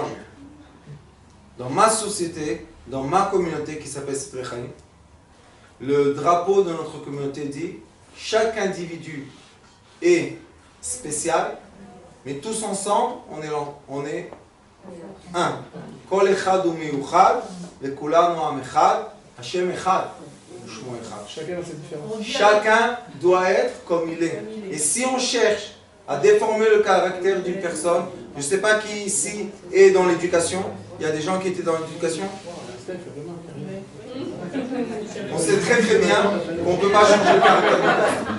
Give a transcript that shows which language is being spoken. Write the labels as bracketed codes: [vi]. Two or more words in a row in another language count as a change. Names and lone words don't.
[fr] Dans ma société, dans ma communauté qui s'appelle Sprechaim, le drapeau de notre communauté dit chaque individu est spécial, mais tous ensemble, on est un. [he] כל אחד הוא מיוחד, וכולנו עם אחד, השם אחד, שמו אחד. [fr] Chacun a sa différence. Chacun doit être comme il est. Et si on cherche à déformer le caractère d'une personne, je ne sais pas qui ici est dans l'éducation, il y a des gens qui étaient dans l'éducation. On sait très très bien qu'on ne peut pas changer le caractère.